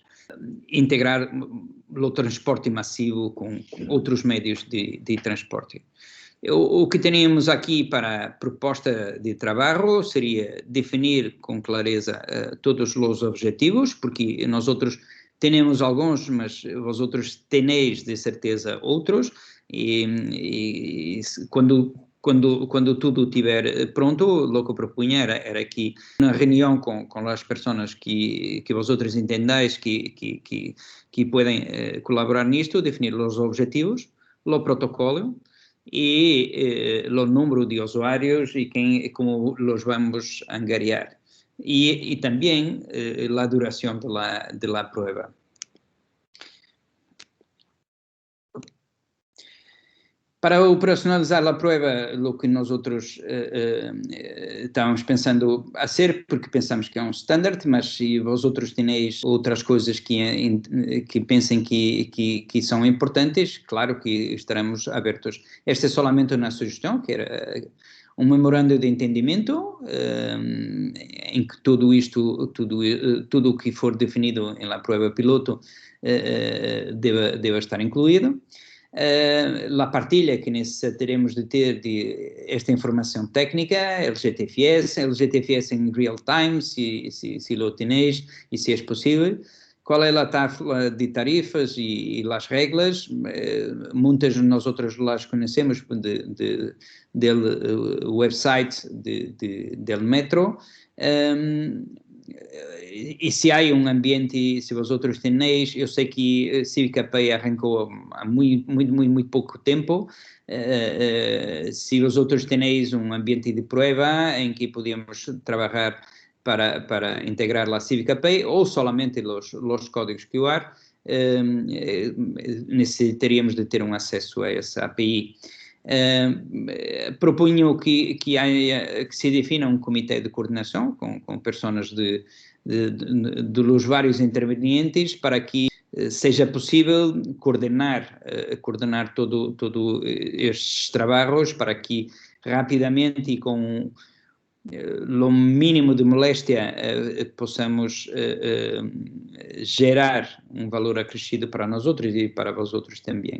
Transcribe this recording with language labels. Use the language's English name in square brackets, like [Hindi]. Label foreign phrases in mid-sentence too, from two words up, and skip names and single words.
[Portuguese] Integrar o transporte massivo com outros meios de transporte. O que teríamos aqui para a proposta de trabalho seria definir com clareza todos os objetivos, porque nós outros temos alguns, mas [Spanish] vosotros tenéis [Portuguese] de certeza outros, e quando tudo estiver pronto, o que propunha era que uma reunião com as pessoas que [Spanish] vosotros entendais [Portuguese] que podem colaborar nisto, definir os objetivos, o protocolo e o número de usuários e [Spanish] como los vamos a [Portuguese] angariar. E também a duração [Spanish] de la prueba. [Portuguese] Para operacionalizar a prova, o que nós outros estávamos pensando a ser, porque pensamos que é um standard, mas se [Spanish] vosotros tenéis [Portuguese] outras coisas que pensem que são importantes, claro que estaremos abertos. Esta é solamente uma sugestão, que era um memorando de entendimento, em que tudo o que for definido na prova piloto deva estar incluído. A partilha que necessitaremos de ter de esta informação técnica, LGTFS em [English] real time, [Spanish] se lo tenéis [Portuguese] e se é possível. Qual é a tabla de tarifas e as regras? Muitas de nós outras las conhecemos do website [Spanish] del metro. [Portuguese] E se há um ambiente, [Spanish] se vosotros tenéis, [Portuguese] eu sei que Civica Pay arrancou há muito pouco tempo, se [Spanish] vosotros tenéis [Portuguese] um ambiente de prova em que podíamos trabalhar para integrar a Civica Pay ou solamente os códigos QR, necessitaríamos de ter um acesso a essa API. Proponho que se defina um comitê de coordenação com pessoas dos vários intervenientes para que seja possível coordenar todo estes trabalhos para que rapidamente e com o mínimo de moléstia possamos gerar um valor acrescido para nós outros e para vós outros também.